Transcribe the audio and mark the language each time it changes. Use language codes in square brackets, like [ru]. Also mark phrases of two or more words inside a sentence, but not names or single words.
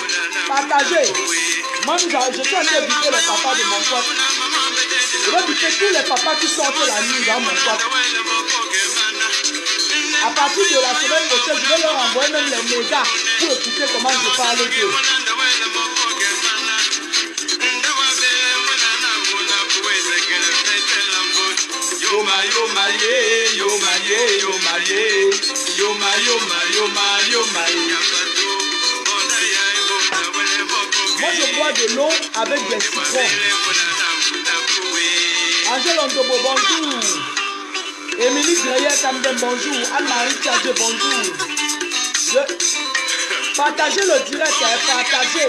[fr] Partagez. Moi, je suis en train de buter les papas de mon pote. Je vais buter tous les papas qui sortent la nuit dans mon pote. À partir de la semaine prochaine, je vais leur envoyer même les mégas pour écouter comment je parle d'eux. Yoma yoma ye, yoma ye, yoma ye, yoma yoma yoma yoma ye. Moi je bois de l'eau avec des citrons. Angèle Ontobo, bonjour. Émilie Greyer Camden, bonjour. Anne-Marie Tchadje, bonjour. Partagez le direct, partagez.